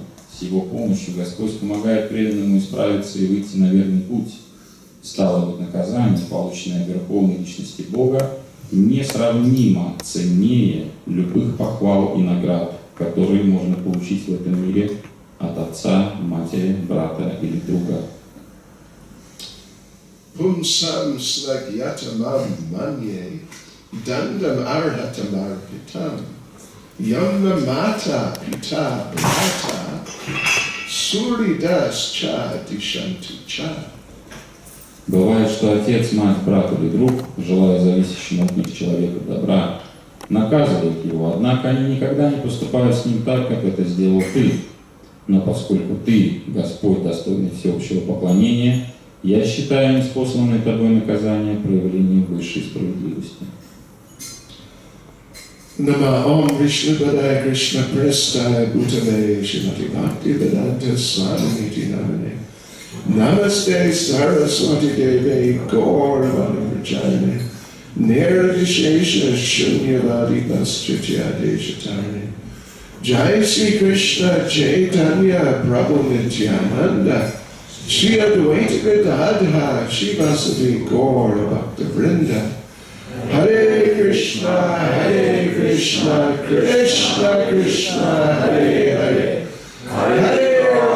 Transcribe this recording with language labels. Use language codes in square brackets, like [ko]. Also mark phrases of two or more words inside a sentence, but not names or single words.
[ru] С Его помощью Господь помогает преданному исправиться и выйти на верный путь. Стало быть, наказание, полученное от Верховной Личности Бога, несравнимо ценнее любых похвал и наград, которые можно получить в этом мире от отца, матери, брата или друга. [sa] Pumsam slagyatamam manye dandam arhatam arpitam yamma mata pita bhata suridas cha dishanti cha. [ru] Бывает, что отец, мать, брат или друг, желая зависящему от них человека добра, наказывают его, однако они никогда не поступают с ним так, как это сделал ты. Но поскольку ты, Господь, достойный всеобщего поклонения, я считаю неспосланное тобой наказание проявлением высшей справедливости. [sa] Nama Om Vishnu Padaya Krishna Prestaya Bhutale Shrimati Bhakti Vedanta Swami Namane Namaste Saraswati Deve Gauravani Prajane Nirvishesha Shunyavadi Paschatya Deshatarane Jai Sri Krishna Chaitanya Prabhu Nityananda Shri Advaita Gadadha Shivasati Gaura Bhakta Vrinda Hare Krishna, Krishna Krishna, Hare Hare Hare